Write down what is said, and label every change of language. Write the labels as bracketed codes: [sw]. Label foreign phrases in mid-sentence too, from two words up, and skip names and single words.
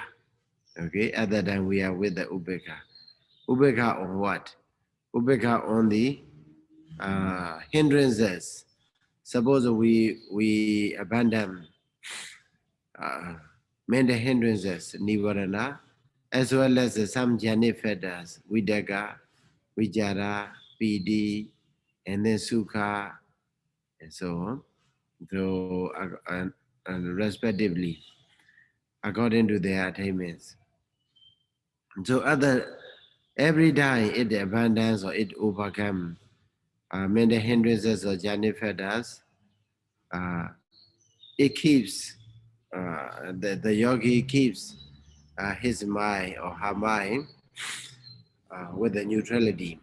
[en] Okay, at that time we are with the ubeka. Ubeka on what? Ubeka on the hindrances. Suppose we abandon mental hindrances, nivarana, as well as some jhana fetters, vidaga, vijara, pidi, and then sukha, and so on. So, respectively, according to their attainments. So, every time it abandons or it overcomes mental hindrances or jhana fetters, it keeps the yogi keeps his mind or her mind with the neutrality.